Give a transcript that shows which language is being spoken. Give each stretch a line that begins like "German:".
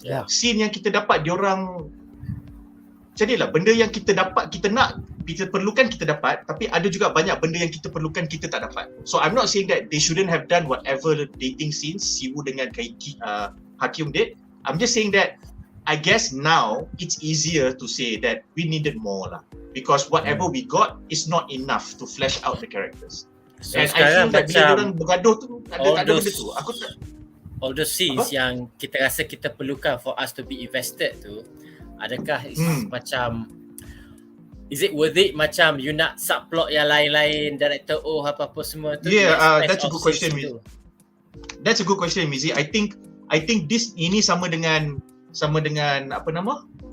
Malay: Scene yang kita dapat diorang, jadilah benda yang kita dapat, kita perlukan kita dapat, tapi ada juga banyak benda yang kita perlukan kita tak dapat.
English: So I'm not saying that they shouldn't have done whatever dating scenes Siwu dengan Ha-kyung did. I'm just saying that I guess now it's easier to say that we needed more lah, because whatever we got is not enough to flesh out the characters. So and I feel that
Malay: bila orang bergaduh tu ada benda tu.
English: All those scenes
Malay: yang kita rasa kita perlukan
English: for us to be invested
Malay: tu, adakah macam,
English: is it worth it
Malay: macam you nak subplot yang lain-lain, director apa-apa semua tu?
English: Yeah, that's a good question. That's a good question, Mizi. I think
Malay: ini sama dengan apa nama?